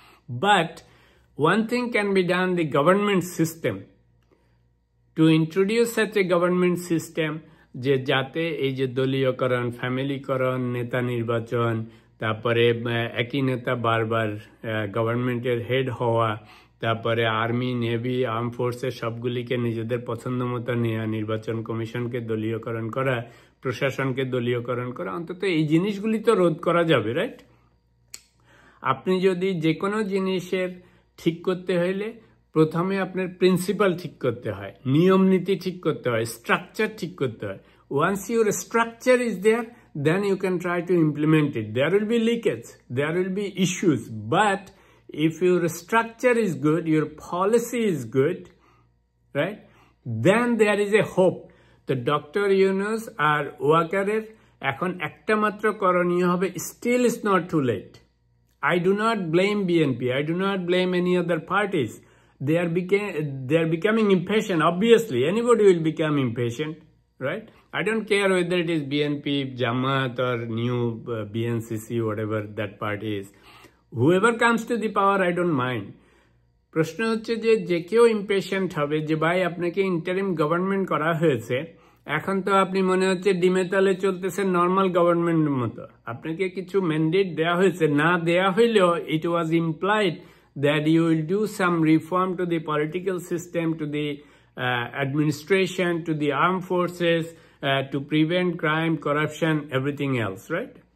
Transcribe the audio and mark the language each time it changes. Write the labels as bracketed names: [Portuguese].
[English] but one thing can be done, the government system, [Bangla] to introduce such a government system, যে যাতে এই যে দলীয়করণ, ফ্যামিলিকরণ, নেতা নির্বাচন, তারপরে একই নেতা বারবার গভর্নমেন্টের হেড হওয়া, তারপরে আর্মি, নেভি, আর্ম ফোর্সের সবগুলিকে নিজেদের পছন্দ মতো নেওয়া, নির্বাচন কমিশনকে দলীয়করণ করা, প্রশাসনকে দলীয়করণ করা, অন্তত এই জিনিসগুলি তো রোধ করা যাবে, রাইট? আপনি যদি যে কোনো জিনিসের ঠিক করতে হইলে প্রথমে আপনার প্রিন্সিপাল ঠিক করতে হয়, নিয়ম নীতি ঠিক করতে হয়, স্ট্রাকচার ঠিক করতে হয়। [English] Once your structure is there, then you can try to implement it. There will be leakage, there will be issues, but if your structure is good, your policy is good, right, then there is a hope. The Dr. [Bangla] Yunus আর ওয়াকারের এখন একটা মাত্র করণীয় হবে, [English] still is not too late. I do not blame BNP, I do not blame any other parties. They are becoming impatient. Obviously, anybody will become impatient, right? I don't care whether it is BNP, Jamaat or new BNCC, whatever that party is. Whoever comes to the power, I don't mind. [Bangla] প্রশ্ন হচ্ছে যে কেউ impatient হবে যে ভাই আপনাকে interim government করা হয়েছে, এখন তো আপনি মনে হচ্ছে ডিমে তালে চলতেছে নর্মাল গভর্নমেন্টের মতো, আপনাকে কিছু ম্যান্ডেট দেওয়া হয়েছে, না দেওয়া হইলেও [English] It was implied that you will do some reform to the political system, to the administration, to the armed forces, to prevent crime, corruption, everything else, right?